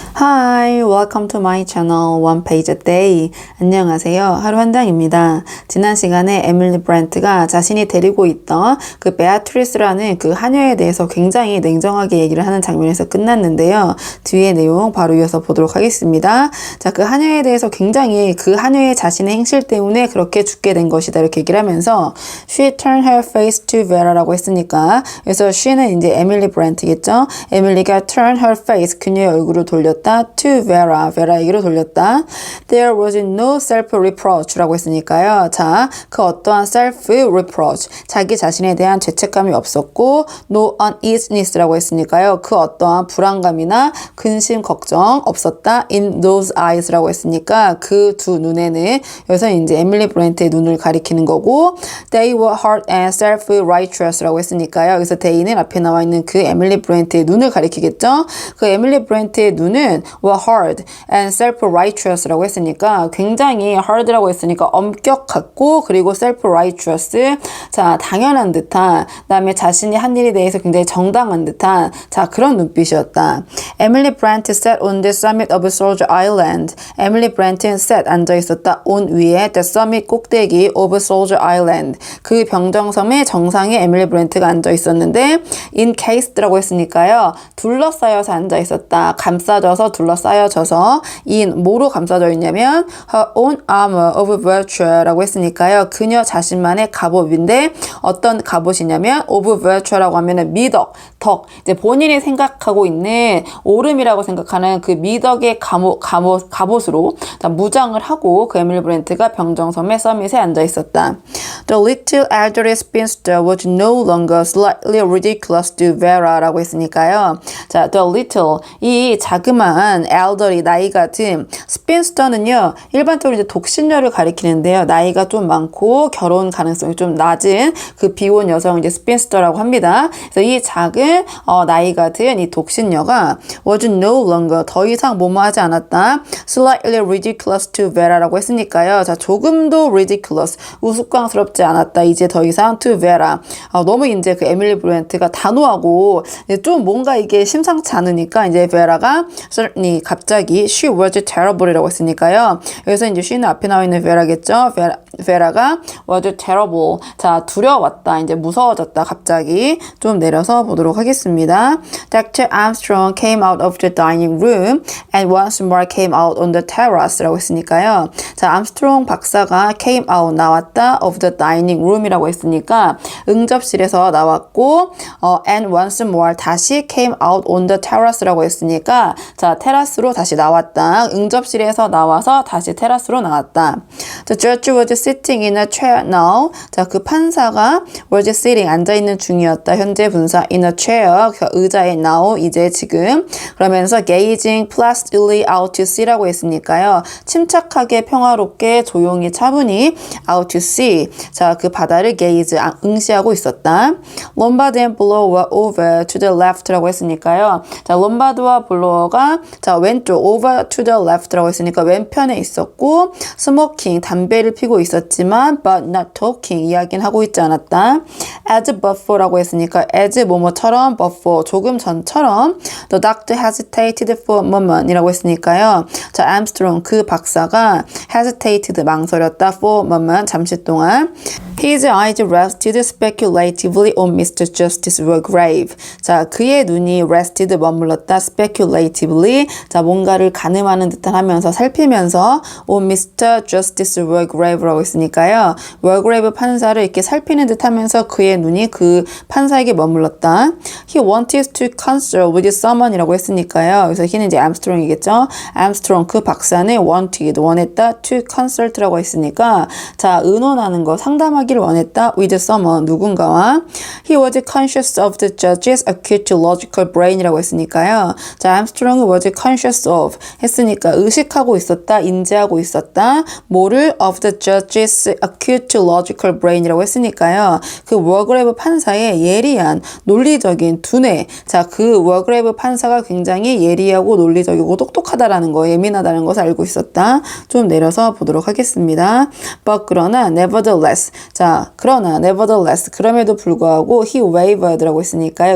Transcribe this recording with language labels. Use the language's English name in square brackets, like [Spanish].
[English] Hi, welcome to my channel One Page a Day. [Korean] 안녕하세요. 하루 한 장입니다. 지난 시간에 에밀리 브랜트가 자신이 데리고 있던 그 베아트리스라는 그 하녀에 대해서 굉장히 냉정하게 얘기를 하는 장면에서 끝났는데요. 뒤에 내용 바로 이어서 보도록 하겠습니다. 자, 그 하녀에 대해서 굉장히 그 하녀의 자신의 행실 때문에 그렇게 죽게 된 것이다 이렇게 얘기를 하면서 [English] She turned her face to Vera [Korean] 라고 했으니까 그래서 she는 이제 에밀리 브랜트겠죠. 에밀리가 turn her face 그녀의 얼굴을 돌렸다. to Vera, 베라에게로 돌렸다. [English] There was no self-reproach라고 했으니까요. [Korean] 자, 그 어떠한 self-reproach, 자기 자신에 대한 죄책감이 없었고 no uneasiness라고 했으니까요. 그 어떠한 불안감이나 근심, 걱정 없었다. [English] In those eyes [Korean] 라고 했으니까 그 두 눈에는 여기서 이제 에밀리 브랜트의 눈을 가리키는 거고 [English] They were hard and self-righteous [Korean] 라고 했으니까요. 여기서 they는 앞에 나와 있는 그 에밀리 브랜트의 눈을 가리키겠죠. 그 에밀리 브랜트의 눈은 [English] were hard and self-righteous [Korean] 라고 했으니까 굉장히 hard라고 했으니까 엄격하고 그리고 self-righteous 자 당연한 듯한 그다음에 자신이 한 일에 대해서 굉장히 정당한 듯한 자 그런 눈빛이었다. [English] Emily Brant sat on the summit of Soldier Island. [Korean] Emily Brant는 sat 앉아 있었다 on 위에 the summit 꼭대기 of Soldier Island 그 병정섬의 정상에 에밀리 브랜트가 앉아 있었는데 encased라고 했으니까요 둘러싸여서 앉아 있었다. 감싸져서 둘러싸여져서 in 뭐로 감싸져 있냐면 [English] her own armor of virtue [Korean] 라고 했으니까요. 그녀 자신만의 갑옷인데 어떤 갑옷이냐면 of virtue라고 하면은 미덕, 덕 이제 본인이 생각하고 있는 오름이라고 생각하는 그 미덕의 갑옷으로 무장을 하고 그 에밀리 브랜트가 병정섬의 서밋에 앉아 있었다. [English] The little elderly spinster was no longer slightly ridiculous to Vera라고 했으니까요. [Korean] 자, the little 이 자그마한 elderly 나이가 든 spinster는요 일반적으로 이제 독신녀를 가리키는데요 나이가 좀 많고 결혼 가능성이 좀 낮은 그 비혼 여성 이제 spinster라고 합니다. 그래서 이 작은 나이가 든 이 독신녀가 was no longer 더 이상 뭐뭐하지 않았다. [English] slightly ridiculous to Vera라고 했으니까요. [Korean] 자 조금도 ridiculous 우스꽝스럽지 않았다. 이제 더 이상 to Vera 너무 이제 그 에밀리 브랜트가 단호하고 좀 뭔가 이게 심상치 않으니까 이제 Vera가 certainly 갑자기 [English] she was terrible [Korean] 이라고 했으니까요. 여기서 이제 she는 앞에 나와 있는 Vera겠죠. Vera가 was terrible. 자 두려웠다. 이제 무서워졌다. 갑자기 좀 내려서 보도록 하겠습니다. [English] Dr. Armstrong came out of the dining room and once more came out on the terrace라고 했으니까요. [Korean] 자 암스트롱 박사가 came out 나왔다 of the dining room이라고 했으니까 응접실에서 나왔고 and once more 다시 came out on the terrace라고 했으니까 자 테라스로 다시 나왔다. 응접실에서 나와서 다시 테라스로 나왔다. [English] The judge was sitting in a chair now. [Korean] 자 그 판사가 was sitting 앉아있는 중이었다. 현재 분사 in a chair 의자에 now 이제 지금 그러면서 [English] gazing placidly out to sea [Korean] 라고 했으니까요. 침착하게 평화롭게 조용히 차분히 out to sea 자 그 바다를 gaze 응시하고 있었다. [English] Lombard and Blow were over to the left라고 했으니까요. [Korean] 자 롬바드와 블로어가 자 왼쪽 [English] over to the left [Korean] 라고 했으니까 왼편에 있었고 smoking 담배를 피고 있었지만 [English] but not talking [Korean] 이야기는 하고 있지 않았다. [English] As before라고 했으니까 as 뭐뭐처럼 before [Korean] 조금 전처럼 [English] the doctor hesitated for a moment 이라고 했으니까요. 자 암스트롱 그 박사가 hesitated [Korean] 망설였다 [English] for a moment [Korean] 잠시 동안 [English] His eyes rested speculatively on Mr. Justice Wargrave. [Korean] 자, 그의 눈이 rested 머물렀다 speculatively. 자, 뭔가를 가늠하는 듯한 하면서 살피면서 on Mr. Justice Wargrave라고 했으니까요. Wargrave 판사를 이렇게 살피는 듯 하면서 그의 눈이 그 판사에게 머물렀다. [English] He wanted to consult with someone이라고 했으니까요. [Korean] 그래서 he는 이제 암스트롱이겠죠. 암스트롱 그 박사는 wanted 원했다 to consult라고 했으니까 자, 의논하는 거 상담하기를 원했다 with someone 누군가와 [English] he was conscious of the judge's acute logical brain [Korean] 이라고 했으니까요. 자, 암스트롱은 was conscious of 했으니까 의식하고 있었다, 인지하고 있었다. 뭐를 [English] of the judge's acute logical brain이라고 했으니까요. [Korean] 그 워그레이브 판사의 예리한 논리적인 두뇌. 자, 그 워그레이브 판사가 굉장히 예리하고 논리적이고 똑똑하다라는 거, 예민하다는 것을 알고 있었다. 좀 내려서 보도록 하겠습니다. But 그러나 nevertheless 자, 그러나 nevertheless 그럼에도 불구하고 he wavered라고 했으니까요.